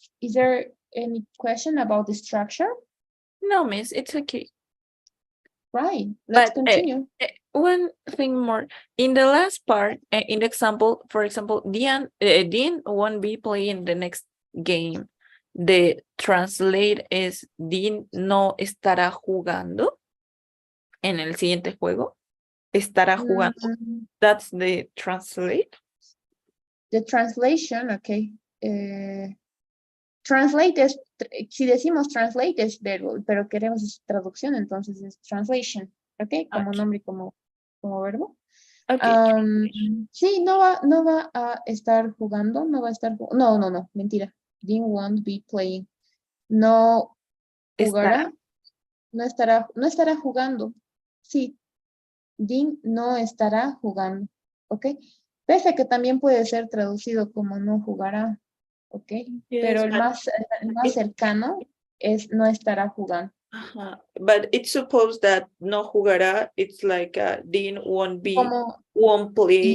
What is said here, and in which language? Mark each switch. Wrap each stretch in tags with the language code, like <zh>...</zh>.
<en>Is there any question about the structure? No, miss, it's okay. Right, let's But continue. one thing more. In the last part, in the example, for example, Dean won't be playing the next game. The translate is</en> <es>Dean no estará jugando en el siguiente juego. Estará jugando.</es> <en>That's the translate. The translation, okay.</en> <es>Translate es, si decimos translate es verbo, pero queremos traducción, entonces es translation, ok, como</es> <en>Okay.</en> <es>nombre y como verbo.</es> <en>Okay.</en> <es>Sí, no va a estar jugando, no va a estar, no, mentira.</es> <en>Dean won't be playing.</en> <es>No jugará, no estará jugando. Sí, Dean no estará jugando, ok. Pese a que también puede ser traducido como no jugará, ok.</es> <en>Yes,</en> <es>Pero el más cercano es no estará jugando.</es> <en>But it's supposed that</en> <es>no jugará,</es> <en>it's like Dean won't play</en>